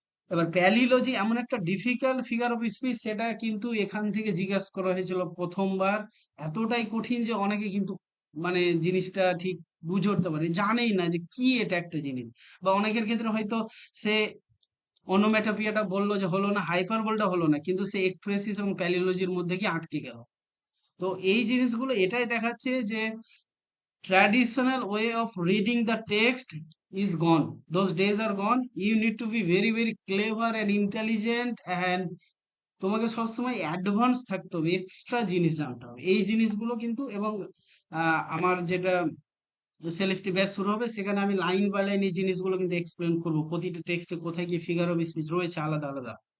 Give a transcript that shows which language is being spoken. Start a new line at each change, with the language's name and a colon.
Bangla: এবার প্যালিলজি এমন একটা ডিফিকাল্ট ফিগার অফ স্পিচ, সেটা কিন্তু এখান থেকে জিজ্ঞাসা করা হয়েছিল প্রথমবার। এতটাই কঠিন যে অনেকে কিন্তু মানে জিনিসটা ঠিক বুঝে উঠতে পারে, জানেই না যে কি এটা একটা জিনিস। বা অনেকের ক্ষেত্রে হয়তো সে অনোম্যাটোপিয়াটা বললো যে হলো না, হাইপারবোলটা হলো না, কিন্তু সে এক্সপ্রেসিস এবং প্যালিলজির মধ্যে কি আটকে গেল। তো এই জিনিসগুলো এটাই দেখাচ্ছে যে
English: traditional way of reading the text is gone. Those days are gone. You need to be very very clever and intelligent,
Bangla: and তোমাকে সবসময় অ্যাডভান্স থাকতে হবে, এক্সট্রা জিনিস জানতে হবে এই জিনিসগুলো কিন্তু। এবং আমার যেটা সেলেস্টি ব্যাচ শুরু হবে, সেখানে আমি লাইন বাই লাইন এই জিনিসগুলো কিন্তু এক্সপ্লেন করবো, প্রতিটা টেক্সটে কোথায় কি ফিগার অফ স্পিচ রয়েছে আলাদা আলাদা।